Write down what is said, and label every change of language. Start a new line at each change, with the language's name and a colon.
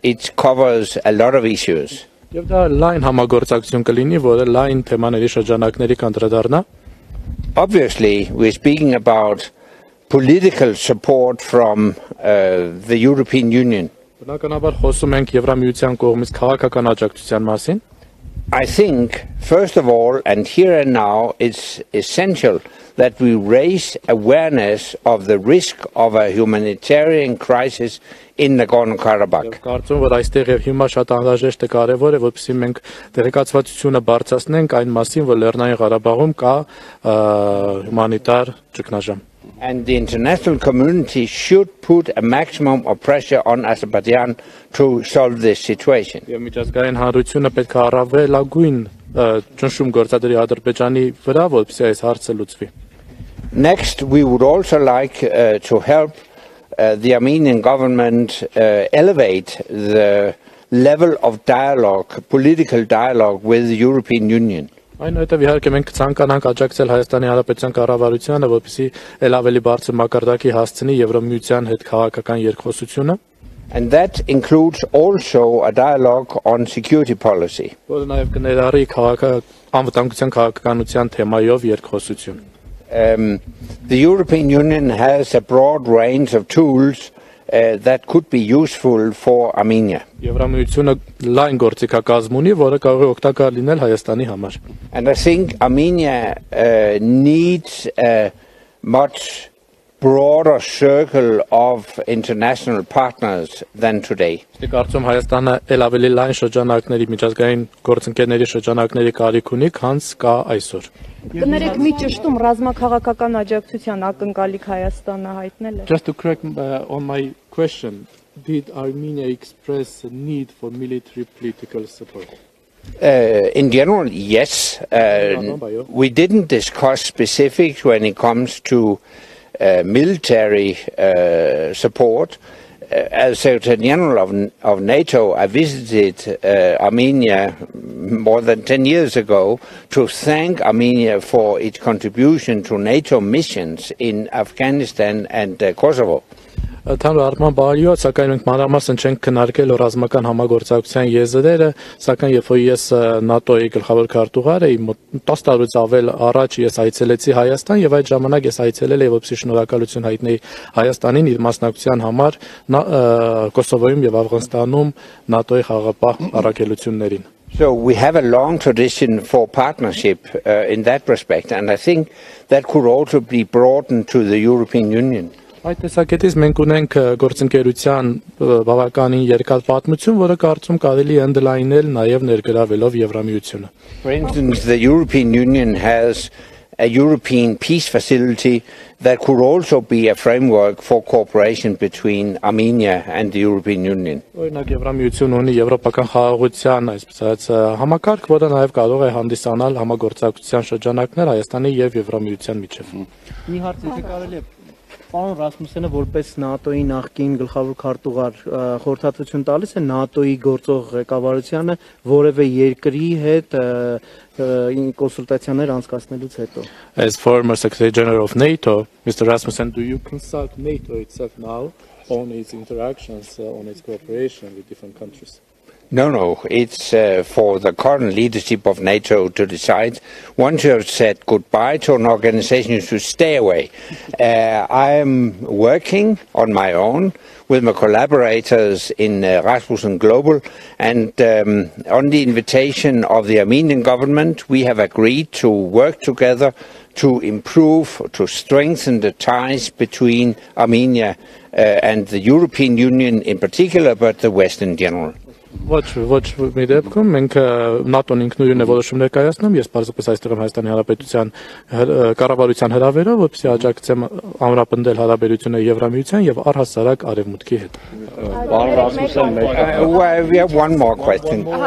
English: It covers a lot of issues.
Armenian: Եվ դա լայն համագործակցություն կլինի, որը լայն թեմաների շրջանակների կանդրադառնա.
English: Obviously, we're speaking about political support from the European Union.
Armenian: Բնականաբար խոսում ենք Եվրամիության կողմից քաղաքական աջակցության մասին։
English: I think, first of all, and here and now, it's essential that we raise awareness of the risk of a humanitarian crisis in Nagorno-Karabakh.
Armenian: Կարծում որ այստեղ եւ հիմա շատ անհրաժեշտ է կարեւոր է որպեսզի մենք տեղեկացվածությունը բարձրացնենք այն մասին, որ Լեռնային Ղարաբաղում կա հումանիտար ճգնաժամ։
English: And the international community should put a maximum of pressure on Azerbaijan to solve this situation.
Armenian: Եվ միջազգային հանրությունը պետք է առավելագույն ճնշում գործադրի Ադրբեջանի վրա, որպեսզի այս հարցը լուծվի։
English: Next, we would also like to help the Armenian government elevate the level of dialogue, political dialogue with the European Union.
Armenian: Այնուհետև իհարկե մենք ցանկանանք աջակցել Հայաստանի Հանրապետության կառավարությանը, որպեսզի ել ավելի բարձր մակարդակի հասցնի Եվրամիության հետ քաղաքական երկխոսությունը։
English: And that includes also a dialogue on security policy.
Armenian: Որը նաև կներառի անվտանգության քաղաքականության թեմայով երկխոսություն։
English: The European Union has a broad range of tools that could be useful for Armenia.
Armenian: Եվրամիությունը լայն գործիքակազմ ունի, որը կարող է օգտակար լինել Հայաստանի համար։
English: And I think Armenia needs a much broader circle of international partners than today.
Armenian: Իսկ կարծում Հայաստանը ել ավելի լայն շրջանակների միջազգային գործընկերների շրջանակների կարիք ունի, քան կա այսօր։ Կներեք մի ճշտում ռազմաքաղաքական աջակցության ակնկալիք Հայաստանը հայտնել է։
English: Just to correct on my question, did Armenia express a need for military political support? In general, yes. We didn't discuss specifics when it comes to military support. As Secretary General of NATO, I visited Armenia more than 10 years ago to thank Armenia for its contribution to NATO missions in Afghanistan and Kosovo.
Armenian: Ընդհանուր առմամբ բարիոց, սակայն մենք մանրամասն չենք քննարկել ռազմական համագործակցության եզրերը, սակայն երբ որ ես ՆԱՏՕ-ի գլխավոր քարտուղար էի, 10 տարուց ավել առաջ ես այցելեցի Հայաստան եւ այդ ժամանակ ես այցելել էի որպեսզի շնորհակալություն հայտնեի Հայաստանին իր մասնակցության համար Կոսովոյում եւ Աֆղանստանում ՆԱՏՕ-ի խաղաղապահ առաքելություններին։
English: So we have a long tradition for partnership in that respect, and I think that could also be broadened to the European Union.
Armenian: Այդ տեսակետից մենք ունենք գործընկերության բավականին երկար պատմություն, որը կարծում կարելի է ընդլայնել նաև ներգրավելով Եվրամիությունը։
English: For instance, the European Union has a European peace facility that could also be a framework for cooperation between Armenia and the European Union.
Armenian: Օրինակ Եվրամիությունը ունի եվրոպական խաղաղության այսպես համակարգ, որը նաև կարող է հանդիսանալ համագործակցության շրջանակներ Հայաստանի եւ Եվրամիության միջև։ Մի հարց եթե կարելի է Պարոն Ռասմուսենը որպես ՆԱՏՕ-ի նախկին գլխավոր քարտուղար խորհրդատվություն տալիս է ՆԱՏՕ-ի գործող ղեկավարությանը որևէ երկրի հետ կոնսուլտացիաներ անցկացնելուց հետո։
English: As former Secretary General of NATO, Mr. Rasmussen, do you consult NATO itself now on its interactions, on its cooperation with different countries? No, it's for the current leadership of NATO to decide. Once you have said goodbye to an organization, you should stay away. I am working on my own with my collaborators in Rasmussen Global, and on the invitation of the Armenian government, we have agreed to work together to improve, to strengthen the ties between Armenia and the European Union in particular, but the West in general.
Armenian: Ոչ մի դեպքում մենք ՆԱՏՕ-ն ինքնուրույն է որոշումներ կայացնում, ես պարզապես այստեղ եմ Հայաստանի Հանրապետության կառավարության հրավերով, որպեսզի աջակցեմ ամրապնդել հարաբերությունը Եվրամիության եւ առհասարակ Արևմուտքի հետ։
English: Pardon, Rasmussen, we have one more question.